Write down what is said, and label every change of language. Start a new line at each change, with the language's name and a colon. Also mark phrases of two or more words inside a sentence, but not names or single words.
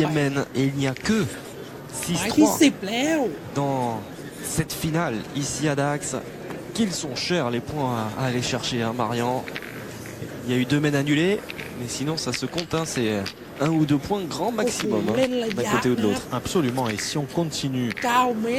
French: 10e mène et il n'y a que
Thai: หมายที่
French: 6-3
Thai: 10 แล้ว
French: dans cette finale ici à Dax. Qu'ils sont chers les points à aller chercher, hein, Marian. Il y a eu 2 mènes annulés, mais sinon ça se compte, hein, c'est 1 ou 2 points grand maximum, hein, d'un côté ou de l'autre. Absolument, et si on continue
Thai: 9 เมตร